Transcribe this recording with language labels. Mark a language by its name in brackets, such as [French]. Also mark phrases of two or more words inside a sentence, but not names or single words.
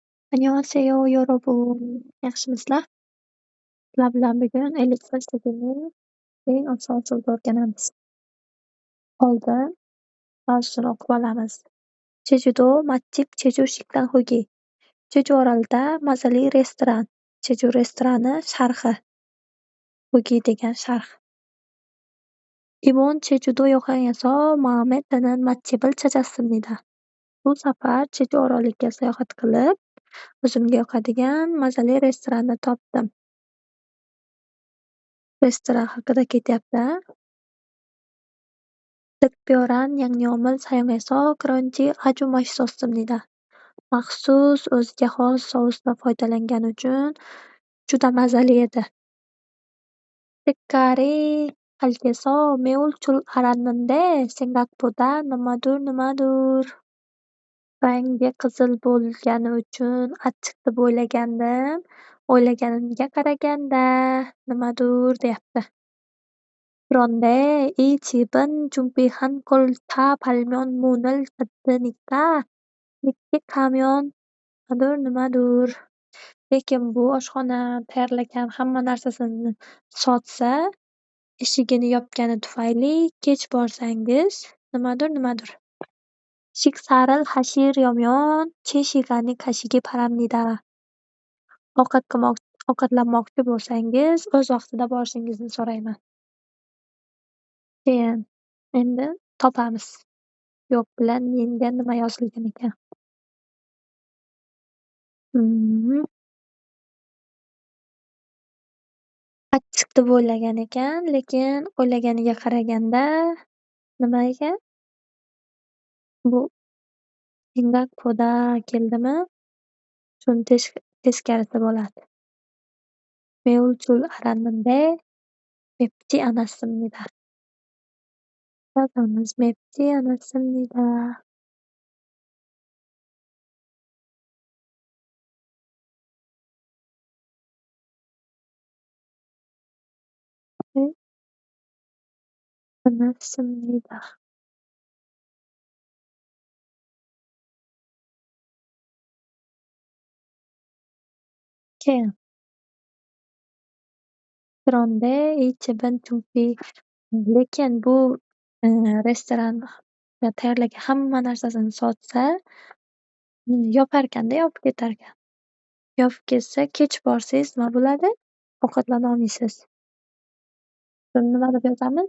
[Korean] 안녕하세요, 여러분. [Uzbek] yaxshimisizlar? Sizlar bilan bugun elektr tizimining eng oson usulida o'rganamiz. Oldin mavzuni o'qib olamiz. [Korean] Jejudo 맛집 제주 식당 후기. [Uzbek] Jeju orolida mazali restoran. Jeju restorani sharhi. 후기 degan sharh. [Korean] 이번 제주도 여행에서 마음에 드는 맛집을 찾았습니다. [Uzbek] Bu safar Jeju oroliga sayohat qilib, o'zimga yoqadigan mazali restoranni topdim. Restoran haqida ketyapti. [Korean] 특별한 양념을 사용해서 그런지 아주 맛있었습니다. [Uzbek] Maxsus o'ziga xos sousdan foydalangani uchun juda mazali edi. [Korean] 색깔이 밝아서 매울 줄 알았는데 생각보다 nimadur. [Uzbek] Rangi qizil bo'lgani uchun achchiq deb o'ylagandim. O'ylaganimga qaraganda nimadur deyapti. [Korean] 그런데 이 집은 준비한 걸 다 팔면 문을 닫으니까 늦게 가면 nimadur. [Uzbek] Lekin bu oshxona tayyorlagan hamma narsasini sotsa, eshigini yopgani tufayli kech borsangiz nimadur. [Korean] 식사를 하시려면 제 시간이 가시기 바랍니다. [Uzbek] Ovqatlanmoqchi bo'lsangiz, o'z vaqtida borishingizni so'rayman. Keyin endi topamiz. Yo'q bilan menga nima yozilgan ekan? Achchiq deb o'ylagan ekan, lekin o'ylaganiga qaraganda nima ekan? Bu 생각보다 keldimi? Shuni teskarisi bo'ladi. [Korean] 매울 줄 알았는데 맵지 않았습니다. yozamiz. 맵지 않았습니다. 네. [Uzbek] 않았습니다. keyin [Korean] 그런데 이 집은 [Uzbek] lekin bu restoran tayyorlagan hamma narsasini sotsa, yoparkan-da, yopib ketarkan. Yopib ketsa, kech borsangiz nima bo'ladi? Ovqatlanolmaysiz. Buni nima deb yozamiz?